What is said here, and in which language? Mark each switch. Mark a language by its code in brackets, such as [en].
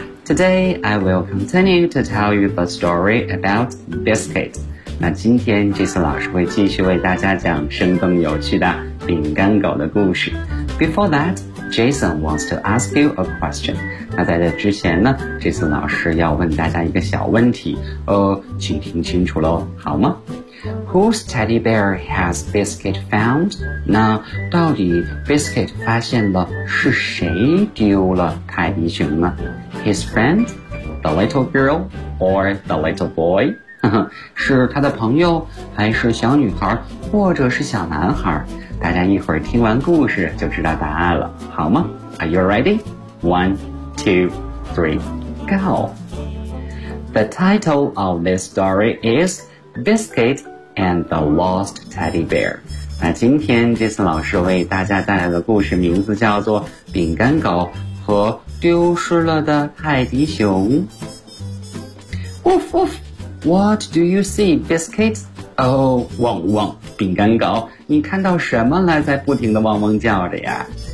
[en] Today, I will continue to tell you the story about Biscuit. [zh] 那今天 Jason 老师会继续为大家讲生动有趣的饼干狗的故事。 [en] Before that,Jason wants to ask you a question. [zh] 那在这之前呢， Jason 老师要问大家一个小问题，请听清楚咯，好吗？ [en] Whose teddy bear has Biscuit found? [zh] 那到底 Biscuit 发现了是谁丢了泰迪熊呢？ [en] His friend? The little girl? Or the little boy? [zh] 是他的朋友，还是小女孩，或者是小男孩？大家一会儿听完故事就知道答案了，好吗？ [en] Are you ready? One, two, three, go! The title of this story is Biscuit and the Lost Teddy Bear. [zh] 那今天这次老师为大家带来的故事名字叫做饼干狗和丢失了的泰迪熊。 [en] Woof woof! What do you see, Biscuit? Oh, [zh] 汪汪，饼干狗，你看到什么了在不停地汪汪叫着呀？